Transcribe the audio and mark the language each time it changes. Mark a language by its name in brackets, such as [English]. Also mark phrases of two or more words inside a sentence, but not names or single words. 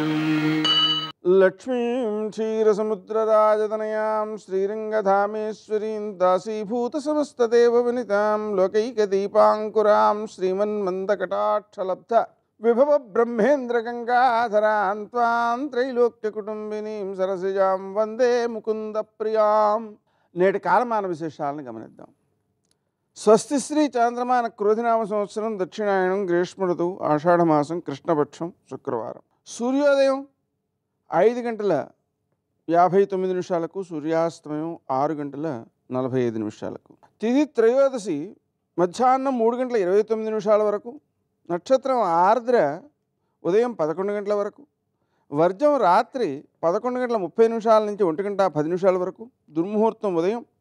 [Sanskrit] लक्ष्मीं क्षीरसमुद्रराजतनयां श्रीरङ्गधामेश्वरीं दासीभूतसमस्तदेववनितां लोकैकदीपाङ्कुरां श्रीमन्मन्दकटाक्षलब्ध विभव ब्रह्मेन्द्रगङ्गाधरां त्वां त्रैलोक्यकुटुम्बिनीं सरसिजां వందే ముకుందప్రియాం. [Telugu] నేటి కాలమాన విశేషాలను గమనిద్దాం. స్వస్తి శ్రీ చాంద్రమాన క్రోధినామ సంవత్సరం దక్షిణాయనం గ్రీష్మ ఋతువు ఆషాఢమాసం కృష్ణపక్షం శుక్రవారం. సూర్యోదయం 5:59 సూర్యాస్తమయం 6:45 తిథి త్రయోదశి మధ్యాహ్నం 3:29 వరకు, నక్షత్రం ఆర్ద్ర ఉదయం 11 గంటల వరకు, వర్జం రాత్రి 11:30 నుంచి 1:10 వరకు, దుర్ముహూర్తం ఉదయం